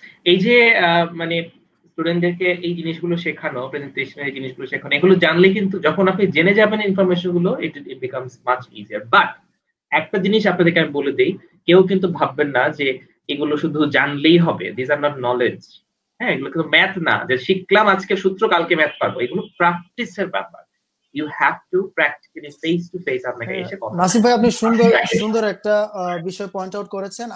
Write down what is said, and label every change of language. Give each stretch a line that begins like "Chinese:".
Bangla: এই যে মানে স্টুডেন্টদেরকে এই জিনিসগুলো শেখানো, প্রেজেন্টেশনের এই জিনিসগুলো শেখানো, এগুলো জানলে কিন্তু যখন আপনি জেনে যাবেন ইনফরমেশন গুলো,
English: It becomes much easier.
Bangla: But একটা জিনিস আপনাদেরকে আমি বলে দিই, কেউ কিন্তু ভাববেন না যে এগুলো শুধু জানলেই হবে,
English: This are not knowledge.
Bangla: হ্যাঁ, এগুলো কিন্তু ম্যাথ না যে শিখলাম আজকে সূত্র কালকে ম্যাথ পারবো, এগুলো প্র্যাকটিসের ব্যাপার।
English: You have to practically face to face
Bangla: আপনাকে এসে কথা। নাসিম ভাই, আপনি সুন্দর একটা বিষয় পয়েন্ট আউট করেছেন।